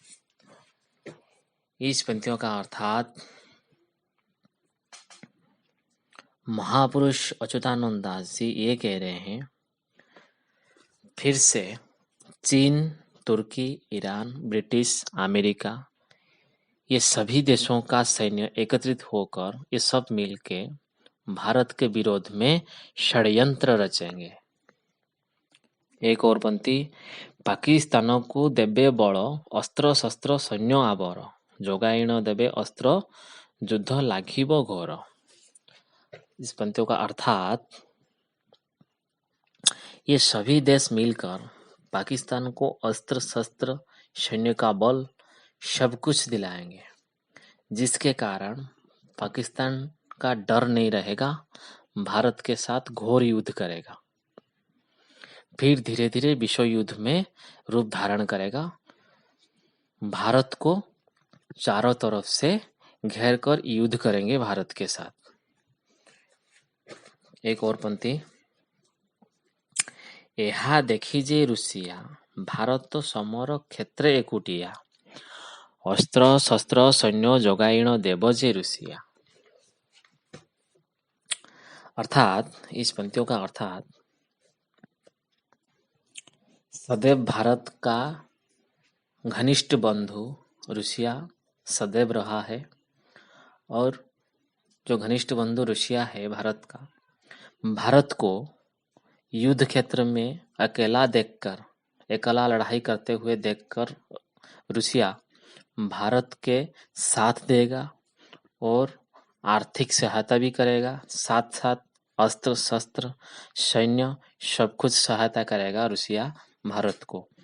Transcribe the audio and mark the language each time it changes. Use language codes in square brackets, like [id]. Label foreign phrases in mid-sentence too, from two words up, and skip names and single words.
[hi] इस पंक्तियों का अर्थात महापुरुष अच्युतानंद दास जी ये कह रहे हैं, फिर से चीन, तुर्की, ईरान, ब्रिटिश, अमेरिका, ये सभी देशों का सैन्य एकत्रित होकर ये सब मिलके भारत के विरोध में षड्यंत्र रचेंगे। [or] एक और पंक्ति, पाकिस्तानକୁ ଦେବେ ବଳ ଅସ୍ତ୍ର ଶସ୍ତ୍ର ସୈନ୍ୟ ଆବର, ଯୋଗାଇଣ ଦେବେ ଅସ୍ତ୍ର ଯୁଦ୍ଧ ଲାଗିବ ଘୋର। [hi] इस पंक्तियों का अर्थात ये सभी देश मिलकर पाकिस्तान को अस्त्र शस्त्र सैन्य का बल सब कुछ दिलाएंगे, जिसके कारण पाकिस्तान का डर नहीं रहेगा, भारत के साथ घोर युद्ध करेगा, फिर धीरे धीरे विश्व युद्ध में रूप धारण करेगा, भारत को चारों तरफ से घेर कर युद्ध करेंगे भारत के साथ। एक और पंक्ति, [or] ଏହା ଦେଖି ଯେ ରୁଷିଆ ଭାରତ ସମର କ୍ଷେତ୍ରେ ଏକୁଟିଆ, ଅସ୍ତ୍ର ଶସ୍ତ୍ର ସୈନ୍ୟ ଯୋଗାଇଣ ଦେବ ଯେ ଋଷିଆ। [hi] अर्थात इस पंक्तियों का अर्थात सदैव भारत का घनिष्ठ बंधु रूसिया सदैव रहा है, और जो घनिष्ठ बंधु रूसिया है भारत का, भारत को युद्ध क्षेत्र में अकेला देखकर, अकेला लड़ाई करते हुए देखकर रूसिया भारत के साथ देगा और आर्थिक सहायता भी करेगा, साथ साथ अस्त्र शस्त्र सैन्य सब कुछ सहायता करेगा रूसिया भारत को।